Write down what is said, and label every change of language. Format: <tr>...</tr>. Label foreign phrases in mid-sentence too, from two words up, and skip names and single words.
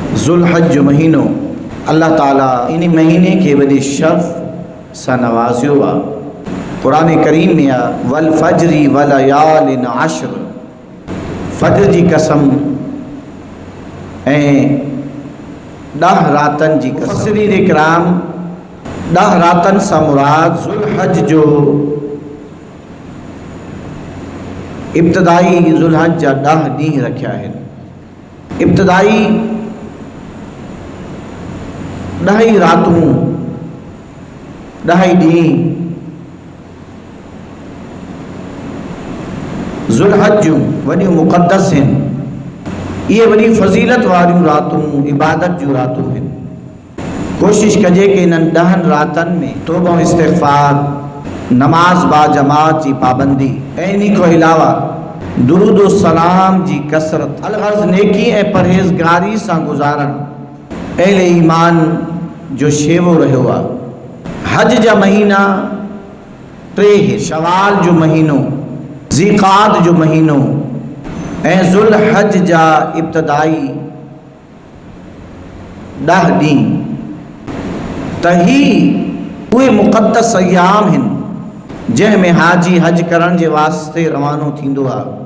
<sd>ذوالحج جو مہینو اللہ تعالیٰ ان مہینے کے وڈی شرف سا نوازیو آ. قرآن کریم میں</sd> <ar>والفجر ولیال عشر،</ar> <sd>فجر جی قسم ऐं 10 रातनि जी कसम. मुफ़स्सिरीन इकराम 10 रातनि सां मुराद ज़ुल्हज जो इब्तिदाई ज़ुल्हज जा 10 ॾींहं रखिया आहिनि. इब्तिदाई 10 रातूं 10 ॾींहं ज़ुल्हज जूं वॾियूं मुक़दस आहिनि. یہ بڑی فضیلت واریوں راتوں عبادت جو راتوں ہیں. کوشش کجے کہ ان 10 راتن میں توبہ و استغفار، نماز با جماعت جی پابندی، اینی کو علاوہ درود و سلام جی کثرت، الغرض نیکی اے پرہیزگاری سا گزارن اہل ایمان جو شیو رہو آ. حج جا مہینہ 3 شوال جو مہینو، ذیقعد جو مہینو ऐं ज़ुल्हज जा इब्तिदाई 10 ॾींहं त ही उहे मुक़दस अयाम आहिनि जंहिं में हाजी हज करण जे वास्ते रवानो थींदो आहे.</sd>